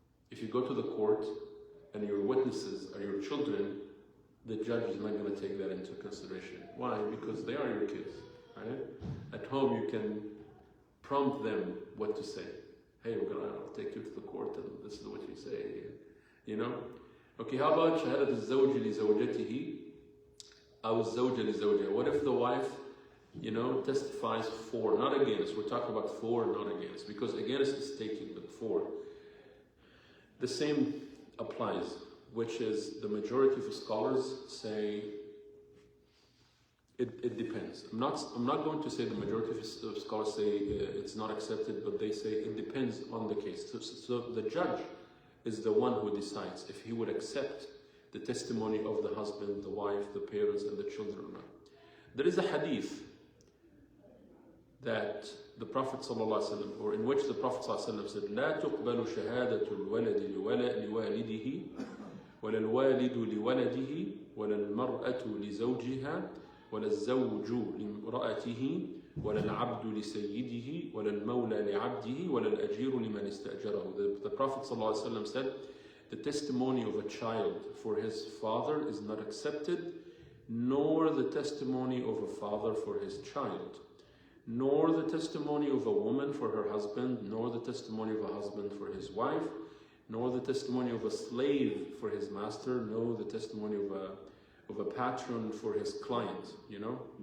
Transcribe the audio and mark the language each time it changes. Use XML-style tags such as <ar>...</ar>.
<en>If you go to the court and your witnesses are your children, the judge is not going to take that into consideration. Why? Because they are your kids, right? At home, you can prompt them what to say. Hey, I'll take you to the court and this is what you say, you know? Okay, how about</en> <ar>شهادة الزوج لزوجته أو الزوجة لزوجها?</ar> <en>What if the wife, you know, testifies for, not against? We're talking about for, not against, because against is taking, but for. The same applies, which is the majority of scholars say it depends. I'm not going to say the majority of scholars say it's not accepted, but they say it depends on the case. So the judge is the one who decides if he would accept the testimony of the husband, the wife, the parents, and the children or not. There is a hadith that the Prophet ﷺ, or in which the Prophet ﷺ said,</en> <ar>لا تقبل شهادة الولد لوالده ولا الوالد لولده ولا المرأة لزوجها ولا الزوج لامرأته ولا العبد لسيده ولا المولى لعبده ولا الأجير لمن استأجره.</ar> <en>The Prophet ﷺ said, the testimony of a child for his father is not accepted, nor the testimony of a father for his child, nor the testimony of a woman for her husband, nor the testimony of a husband for his wife, nor the testimony of a slave for his master, nor the testimony of a patron for his client, you know?</en>